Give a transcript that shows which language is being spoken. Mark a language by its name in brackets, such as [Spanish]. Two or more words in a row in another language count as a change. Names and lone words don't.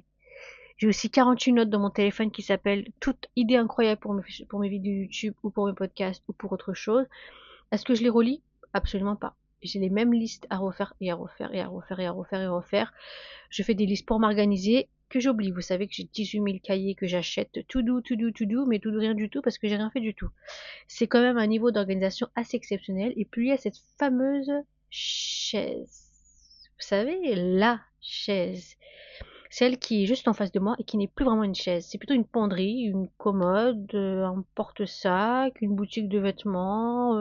[French] J'ai aussi 48 notes dans mon téléphone qui s'appellent toutes idées incroyables pour mes vidéos YouTube ou pour mes podcasts ou pour autre chose. Est-ce que je les relis? Absolument pas. J'ai les mêmes listes à refaire et à refaire et à refaire et à refaire et à refaire. Je fais des listes pour m'organiser que j'oublie. Vous savez que j'ai 18 000 cahiers que j'achète, [English] to do, to do, to do, [French] mais [English] to do [French] rien du tout parce que j'ai rien fait du tout. C'est quand même un niveau d'organisation assez exceptionnel. Et puis il y a cette fameuse chaise. Vous savez, la chaise. Celle qui est juste en face de moi et qui n'est plus vraiment une chaise. C'est plutôt une penderie, une commode, un porte-sac, une boutique de vêtements.